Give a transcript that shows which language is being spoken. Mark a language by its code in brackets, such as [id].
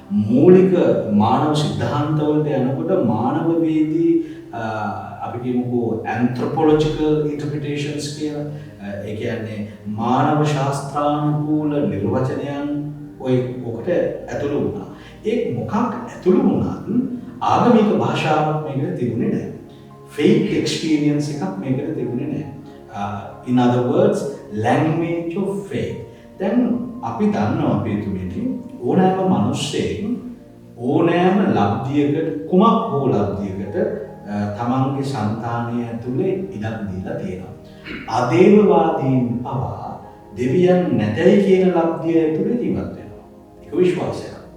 [si] මූලික මානව සිද්ධාන්තවලට යනකොට මානවවේදී අපි කියමුකෝ anthropological interpretations කියලා. ඒ කියන්නේ මානව ශාස්ත්‍රානුකූල නිර්වචනයන් ඔකට ඇතුළු වුණා. ඒ මොකක් ඇතුළු වුණත් ආගමික භාෂාවක් මේකට තිබුණේ නැහැ. faith experience එකක් මේකට තිබුණේ නැහැ. [en] In other words, language of faith. [si] දැන් අපි දන්නවා පිටුමේදී ඕනෑම මිනිස්සෙක් ඕනෑම ලබ්ධියකට කුමක් හෝ ලබ්ධියකට තමන්ගේ సంతානය ඇතුලේ ඉඩක් දීලා තියෙනවා. අදේවවාදීන් පවා දෙවියන් නැතයි කියන ලබ්ධිය ඇතුලේ ජීවත් වෙනවා. ඒක විශ්වාසයක්.